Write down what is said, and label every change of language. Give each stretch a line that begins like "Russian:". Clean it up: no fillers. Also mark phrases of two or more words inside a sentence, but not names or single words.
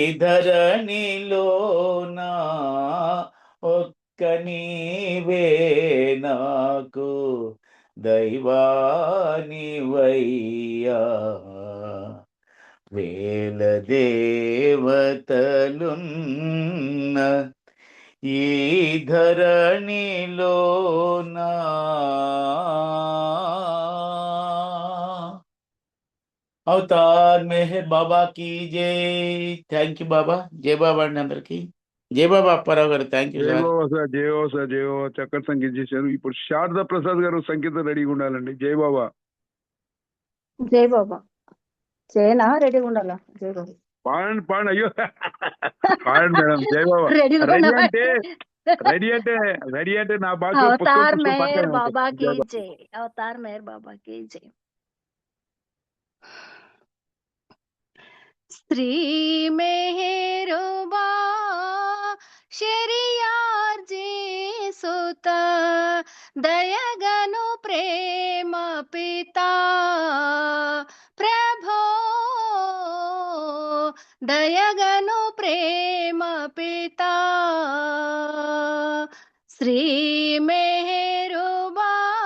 Telugu: ధరణిలోనా ఒక్క నీవే నాకు దైవానివయ్యా, వేల దేవతలున్న ఈ ధరణిలోనా.
Hindi: अवतार मेहर बाबा की जय.
English: thank you
Telugu: బాబా. జై బాబా అండి అందరికి. జై బాబా అప్పారావు గారు.
English: thank you
Telugu: జై సార్. బాబా సార్, జై బాబా సార్, జై బాబా. చక్కటి సంగీతం చేశారు. ఇప్పుడు శారదా ప్రసాద్ గారు సంగీతం రెడీగా ఉండాలండి. జై బాబా. జై బాబా. చేయనా రెడీగా ఉండాలా? జై బాబా. పాడండి పాడండి. అయ్యో పాడండి మేడం. జై బాబా. రెడీగా రెడీ ఉండాలా? అంటే రెడీ అంటే నా భాష
Hindi: अवतार मेहर बाबा की जय. अवतार मेहर बाबा की जय. श्री मेहरबाबा शहरयार सुत दयाघन प्रेम पिता प्रभो दयाघन प्रेम पिता श्री मेहरबाबा